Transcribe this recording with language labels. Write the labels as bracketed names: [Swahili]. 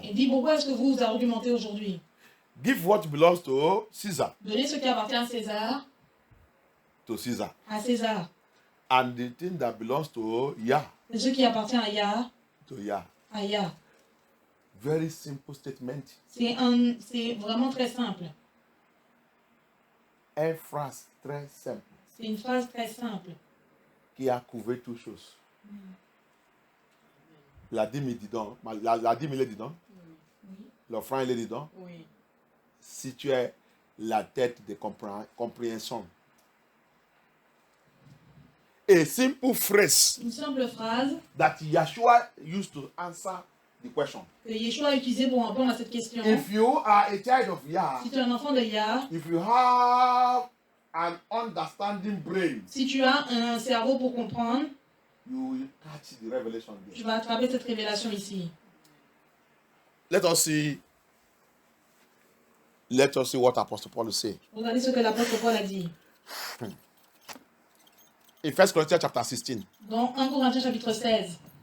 [French] Il dit, pourquoi est-ce que vous vous argumentez aujourd'hui? [English] Give what belongs to Caesar, [French] Donnez ce qui appartient à César, à César. [English] And the thing that belongs to Yah, [French] et ce qui appartient à Yah, [English] to Yah. [French] à Yah. [English] Very simple statement. [French] C'est vraiment très simple. Une phrase très simple C'est une phrase très simple. qui a couvert toutes choses. La dîme est dedans. La dîme il est dedans. Oui. L'offrande il est dedans. Oui. Si tu es la tête de compréhension. [English] A simple phrase [French] Une simple phrase [English] that Yeshua used to answer the question. [French] que Yeshua a utilisée pour répondre à cette question. [English] If you are a child of Yah, [French] Si tu es un enfant de Yah, [English] if you have an understanding brain, [French] si tu as un cerveau pour comprendre, [English] you will catch the revelation there. [French] tu vas attraper cette révélation ici. [English] Let us see what Apostle Paul is saying. [French] Regardez ce que l'apôtre Paul a dit. [English] In 1 Corinthians chapter 16, [French] Dans 1 Corinthiens chapitre 16,